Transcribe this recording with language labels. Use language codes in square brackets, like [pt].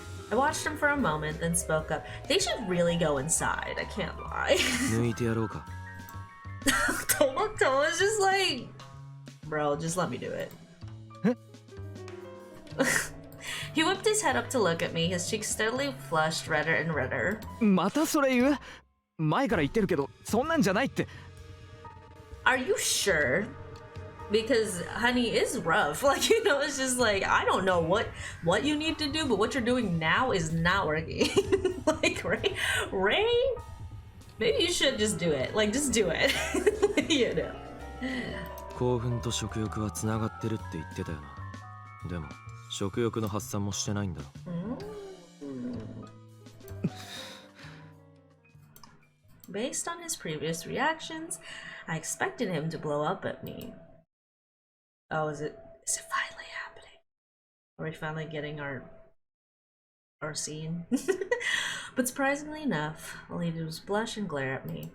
[en] I watched him for a moment, then spoke up. They should really go inside, I can't lie. [ja] 抜いてやろうか [en] Toa's just like, bro, just let me do it. He whipped his head up to look at me, his cheeks steadily flushed redder and redder. [ja] またそれ言う前から言ってるけどそんなんじゃないって [en] Are you sure? Because honey is rough, like, you know, it's just like, I don't know what you need to do, but what you're doing now is not working. Like, Ray, maybe you should just do it, like, just do it. You know. [ja] 興奮と食欲はつながってるって言ってたよなでも食欲の発散もしてないんだろ [en] Based on his previous reactions, I expected him to blow up at me. Oh, is it finally happening? Are we finally getting our scene? But surprisingly enough, all he did was blush and glare at me.